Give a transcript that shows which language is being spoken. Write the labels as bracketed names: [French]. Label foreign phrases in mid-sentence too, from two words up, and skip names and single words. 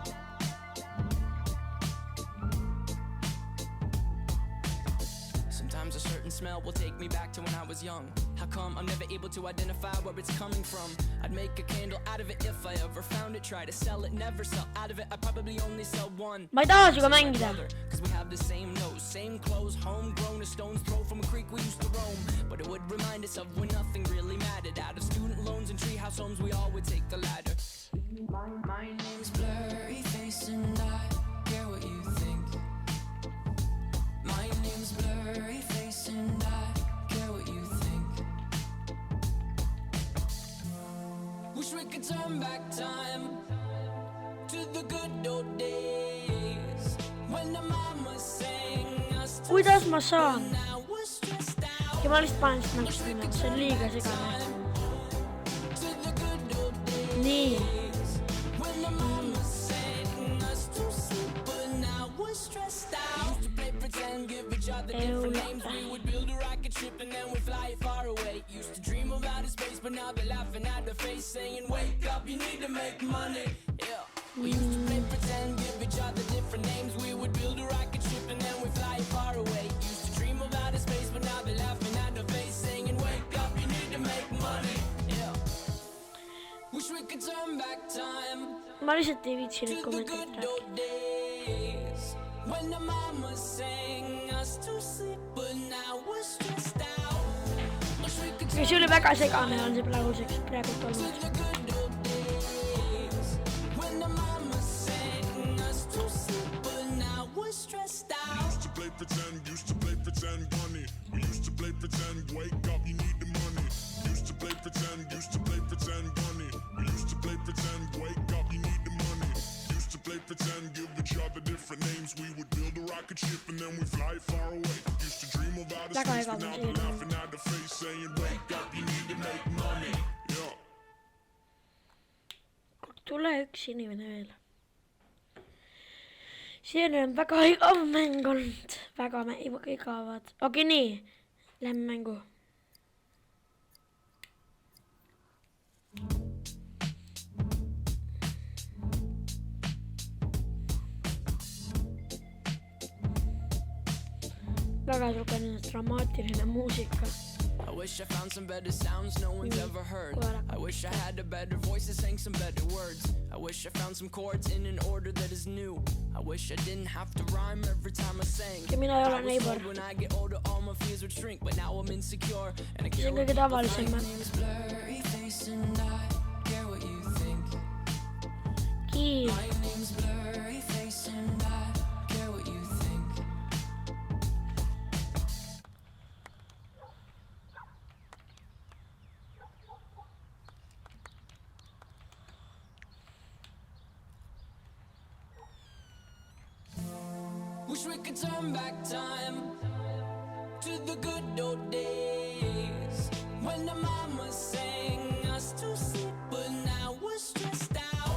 [English] Sometimes a certain smell will take me back to when I was young. How come I'm never able to identify where it's coming from? I'd make a candle out of it if I ever found it. Try to sell it, never sell out of it. I probably only sell one. [Estonian] Ma ei taha sinuga mängida. [English] Cause we have the same nose, same clothes, homegrown, a stone's throw from a creek we used to roam. But it would remind us of when nothing really mattered. Out of student loans and treehouse homes, we all would take the ladder. My name's Blurry Face and I care what you think. My name's Blurry Face and I care what you think. Wish we could turn back time to the good old days when the mama sang us to [Estonian] Kuidas ma saan? [English] now we're stressed out. [Estonian] Ja ma lihtsalt panen seda mängust minna, see on liiga segane. [English] To the good old days [Estonian] Nii. [English] when the mama sang us to sleep, but now we're stressed out. Used to play pretend, give each other different names. We would build a rocket ship and then we'd fly far away. Used to dream of outer space, but now they're laughing at the face, saying, wake up, you need to make money. Yeah. We used to play pretend, give each other different names. We would build a rocket ship and then we fly far away. Used to dream of outer space, but now they're laughing at the face, saying, wake up, you need to make money. Yeah. Wish we could turn back time [Estonian] Ma lihtsalt ei viitsi neid [English] to the [Estonian] kommenteerida [English] good old [Estonian] rääkida. [English] days when the mama sang us to sleep, but now we're stressed out. Wish we could [Estonian] ja see oli väga segane on see praeguseks praegult olnud. [English] the good old days when the mama sang us to sleep, but now we're stressed out. Used to play pretend, bunny. We used to play pretend, wake up, you need the money. Used to play pretend, bunny. We used to play pretend, wake up, you need the money. Used to play pretend, give each other different names. We would build a rocket ship and then we fly far away. Used to dream of outer [Estonian] Väga [English] space, [Estonian] hea [English] but now [Estonian] musik. [English] they're laughing at the face, saying, wake up, you need to make money. Yeah. [Estonian] Tule üks inimene veel. Siiani on väga igav mäng olnud. Väga igavad. Okei, nii. Lähme mängu. Väga niisugune dramaatiline muusika. [English] I wish I found some better sounds no one's ever heard. I wish I had a better voice that sang some better words. I wish I found some chords in an order that is new. I wish I didn't have to rhyme every time I sang. [Estonian] Ja mina ei ole [English] I was [Estonian] neighbor. [English] told when I get older all my fears would shrink, but now I'm insecure and I [Estonian] See [English] care [Estonian] on [English] what [Estonian] kõige [English] people [Estonian] tavalisem [English] think. [Estonian] mäng. [English] My name's Blurry Face and I care what you think. [Estonian] Kiir. [English] My name's Blurry Face and I care what you think. Wish we could turn back time to the good old days when the mama sang us to sleep, but now we're stressed out.